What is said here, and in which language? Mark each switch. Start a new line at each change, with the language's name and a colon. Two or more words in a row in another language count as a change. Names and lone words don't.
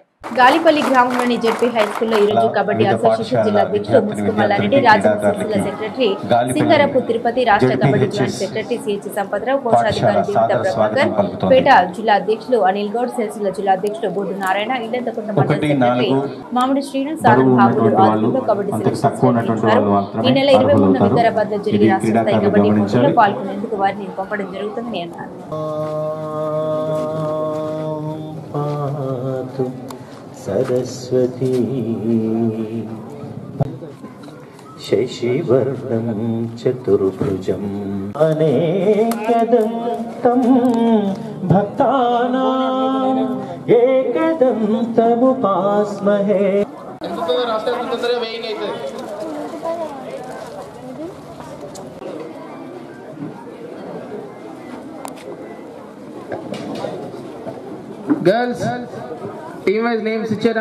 Telugu: గాలిపల్లి గ్రామంలోని జెడ్పీ హై స్కూల్లో ఈ రోజు కబడ్డీ అసోసియేషన్ జిల్లా అధ్యక్షులు ముసుకుమల్లారెడ్డి, రాజన్న సిరిసిల్ల సెక్రటరీ సింగరపు తిరుపతి, రాష్ట్ర కబడ్డీ జాయింట్ సెక్రటరీ సిహెచ్ సంపత్రావు, కోశాధికారి జీవిత ప్రభాకర్, పేట జిల్లా అధ్యక్షులు అనిల్ గౌడ్, సిరిసిల్ల జిల్లా అధ్యక్షులు బొడ్డు నారాయణ, ఇల్లంతకుంట మండల సెక్రటరీ మామిడి శ్రీను, సారం బాబులు ఆధ్వర్యంలో కబడ్డీ సెలక్షన్స్ నిర్వహించారు. ఈ నెల 23న వికారాబాద్ లో జరిగే రాష్ట్ర స్థాయి కబడ్డీ పోటీలో పాల్గొనేందుకు వారిని పంపడం జరుగుతుందని అన్నారు.
Sanskrit: सरस्वती शशिवर्णं चतुर्भुजम् अनेकदन्तं भक्तानाम् एकदन्तमुपास्महे.
English: Girls, team wise names ఇచ్చారా?